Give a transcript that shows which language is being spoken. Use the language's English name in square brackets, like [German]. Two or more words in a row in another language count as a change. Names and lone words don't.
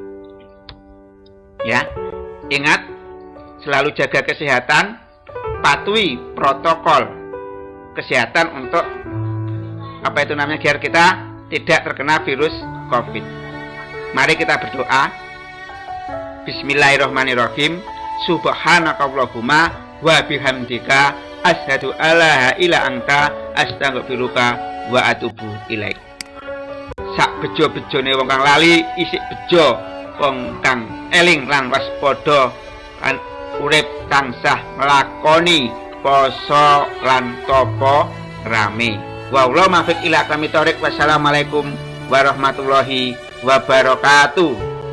[Indonesian] Ya, ingat selalu jaga kesehatan, patuhi protokol kesehatan untuk biar kita tidak terkena virus COVID. Mari kita berdoa. [Arabic] بسم الله الرحمن الرحيم. سبحانك اللهم وبحمدك أشهد أن لا إله إلا أنت أستغفرك وأتوب إليك. [Javanese] Sak bejo-bejone wong kang lali isik bejo wong kang eling lan waspada lan urip tansah nglakoni poso lan tapa rame. [Arabic] والله الموفق إلى أقوم الطريق. والسلام عليكم ورحمة الله وبركاته.